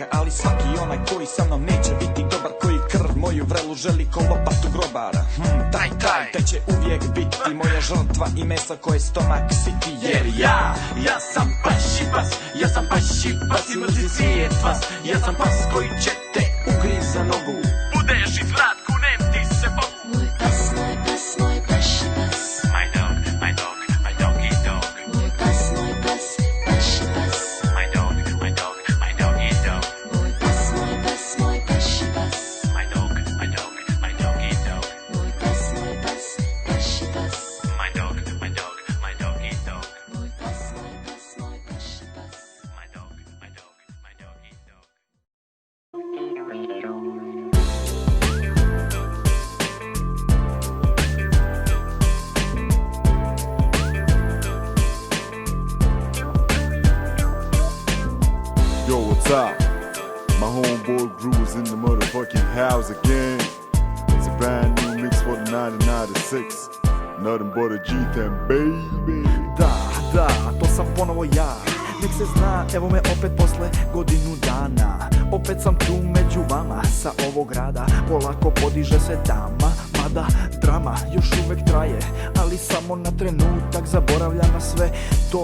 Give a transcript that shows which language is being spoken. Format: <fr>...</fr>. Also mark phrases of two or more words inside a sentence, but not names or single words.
<bs>Ali svaki onaj koji sa mnom neće biti dobar, koji krv moju vrelu želi ko lopatu grobara, taj će uvijek biti moja žrtva i meso koje stomak siti. Jer ja sam paši pas i mrzi svijet vas. Ja sam pas koji će te ugriz za nogu, budeš iz vrat kunem ti se Bogu. Moj pas, moj paši pas,</bs> <en>My doggy dog.</en> <bs>moj pas, paši pas,</bs> <en>My doggy dog.</en> <bs>moj pas, moj paši pas,</bs> <en>My doggy dog.</en> <bs>moj pas, paši pas,</bs> <en>My doggy dog.</en> <bs>moj pas, moj paši pas,</bs> <en>My doggy dog. Yo, what's up? My homeboy Drew is in the motherfucking house again. It's a brand new mix for the 1996. Nothing but a G10, baby.</en> <sr>Da, to sam ponovo ja. Nek se zna, evo me opet posle godinu dana. Opet sam tu među vama, sa ovog grada. Polako podiže se dama, mada drama još uvek traje. Ali samo na trenutak zaboravljam na sve to.</sr>